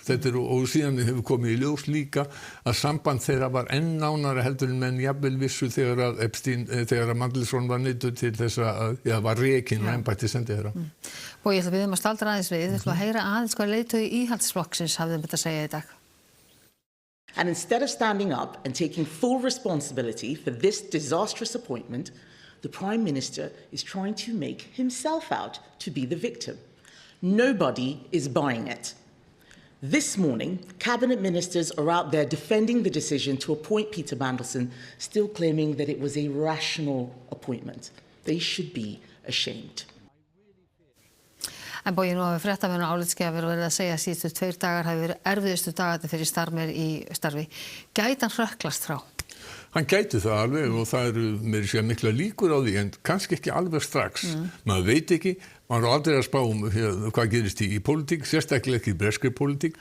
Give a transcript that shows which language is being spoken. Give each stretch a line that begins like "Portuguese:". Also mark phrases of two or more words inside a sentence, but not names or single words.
Icelandic: Og síðan hefur komið í ljós líka að samband þeirra var enn nánara heldur en menn jafnvel vissu þegar að þegar að Mandelson var neyddur til þess að var rekinn og embætti sendiherra. Og ég ætla að biðja að staldra aðeins við. Ég ætla að heyra aðeins hvað leiðtogi Íhaldsflokksins hafði þetta að segja í dag.
English: And instead of standing up and taking full responsibility for this disastrous appointment, the Prime Minister is trying to make himself out to be the victim. Nobody is buying it. This morning, cabinet ministers are out there defending the decision to appoint Peter Mandelson, still claiming that it was a rational appointment. They should be ashamed.
Icelandic: En Bogi, nú hafi fréttamenn og álitsgjafar verið að segja að síðustu 2 dagar hafi verið erfiðustu dagarnir fyrir Starmer í starfi. Gæti hann hrökklast frá? Hann gæti það alveg og það eru meira sér mikla líkur á því en kannski ekki alveg strax. Maður veit ekki, maður aldrei að spá hvað gerist í pólitík, sérstaklega ekki í breskri pólitík.